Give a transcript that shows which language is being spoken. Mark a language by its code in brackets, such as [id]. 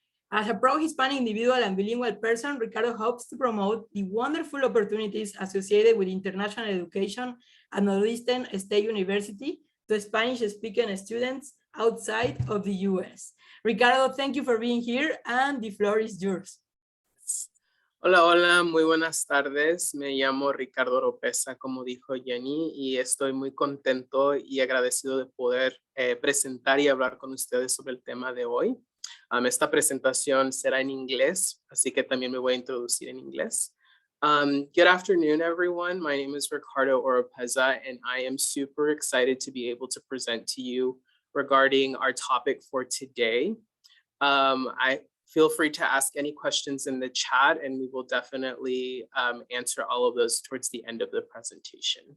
[en] As a pro-Hispanic individual and bilingual person, Ricardo hopes to promote the wonderful opportunities associated with international education at Northeastern State University to Spanish-speaking students outside of the US. Ricardo, thank you for being here, and the floor is yours. [es] Hola, hola, muy buenas tardes. Me llamo Ricardo Oropesa, como dijo Jenny, y estoy muy contento y agradecido de poder presentar y hablar con ustedes sobre el tema de hoy. Esta presentación será en inglés, así que también me voy a introducir en inglés. [en] Good afternoon, everyone. My name is Ricardo Oropesa, and I am super excited to be able to present to you regarding our topic for today. I feel free to ask any questions in the chat, and we will definitely answer all of those towards the end of the presentation.